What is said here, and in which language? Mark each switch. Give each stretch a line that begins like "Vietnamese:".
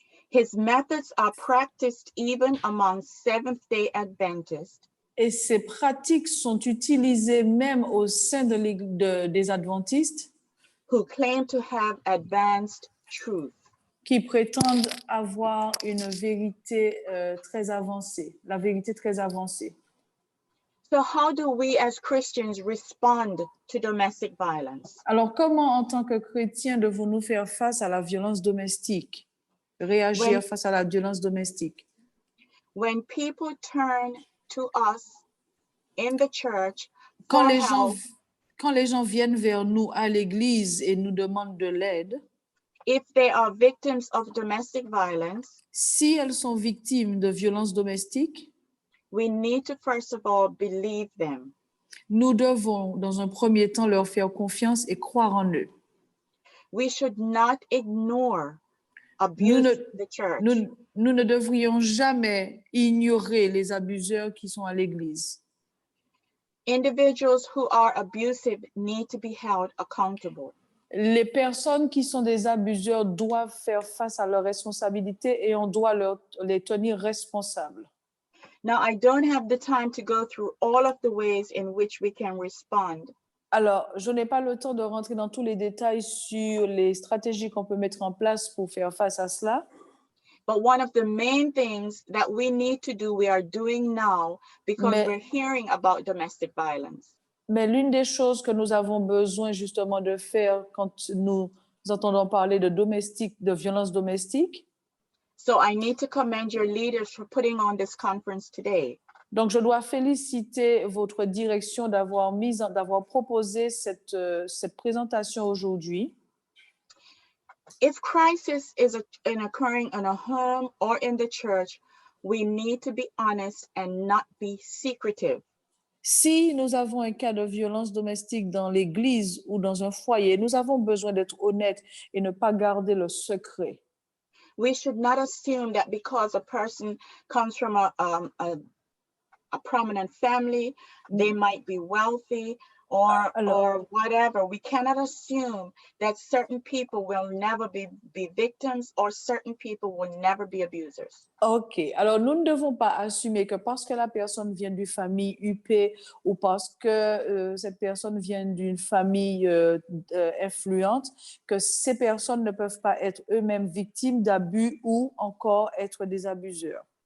English: His methods are practiced even among Seventh-day Adventists.
French: Et ces pratiques sont utilisées même au sein des adventistes
English: who claim to have advanced truth.
French: Qui prétendent avoir une vérité très avancée, la vérité très avancée.
English: So how do we as Christians respond to domestic violence?
French: Alors, comment en tant que chrétiens devons-nous faire face à la violence domestique, réagir face à la violence domestique?
English: When people turn to us in the church
French: quand les gens viennent vers nous à l'église et nous demandent de l'aide,
English: if they are victims of domestic violence,
French: si elles sont victimes de violences domestiques,
English: we need to first of all believe them.
French: Nous devons, dans un premier temps, leur faire confiance et croire en eux.
English: We should not ignore the church.
French: Nous ne devrions jamais ignorer les abuseurs qui sont à l'église.
English: Individuals who are abusive need to be held accountable.
French: Les personnes qui sont des abuseurs doivent faire face à leurs responsabilités et on doit les tenir responsables.
English: Now, I don't have the time to go through all of the ways in which we can respond.
French: Alors, je n'ai pas le temps de rentrer dans tous les détails sur les stratégies qu'on peut mettre en place pour faire face à cela.
English: But one of the main things that we need to do, we are doing now because we're hearing about domestic violence.
French: Mais l'une des choses que nous avons besoin justement de faire quand nous entendons parler de violence domestique.
English: So I need to commend your leaders for putting on this conference today.
French: Donc, je dois féliciter votre direction d'avoir proposé cette présentation aujourd'hui.
English: If crisis is occurring in a home or in the church, we need to be honest and not be secretive.
French: Si nous avons un cas de violence domestique dans l'église ou dans un foyer, nous avons besoin d'être honnêtes et ne pas garder le secret.
English: We should not assume that because a person comes from a prominent family, they might be wealthy or whatever. We cannot assume that certain people will never be victims or certain people will never be abusers. OK.
French: Alors, nous ne devons pas assumer que parce que la personne vient d'une famille huppée ou parce que cette personne vient d'une famille influente, que ces personnes ne peuvent pas être eux-mêmes victimes d'abus ou encore être des abuseurs.